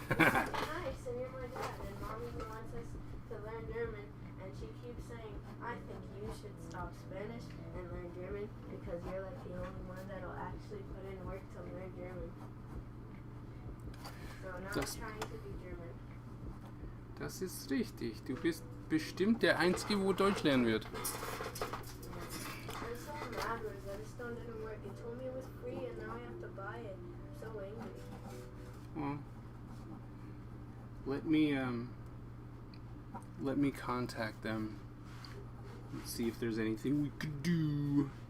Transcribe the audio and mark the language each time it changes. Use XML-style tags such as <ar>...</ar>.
<en>You're nice and you're my dad. And Mommy wants us to learn German. And she keeps saying, I think you should stop Spanish and learn German because you're like the only one that'll actually put in work to learn German. So now I'm trying to be German.</en> <de>Das ist richtig. Du bist bestimmt der Einzige, wo Deutsch lernen wird.</de> <en>I'm so mad, Rosa. This stone didn't work. It told me it was free and now I have to buy it. I'm so angry. Well, let me contact them and see if there's anything we could do.</en>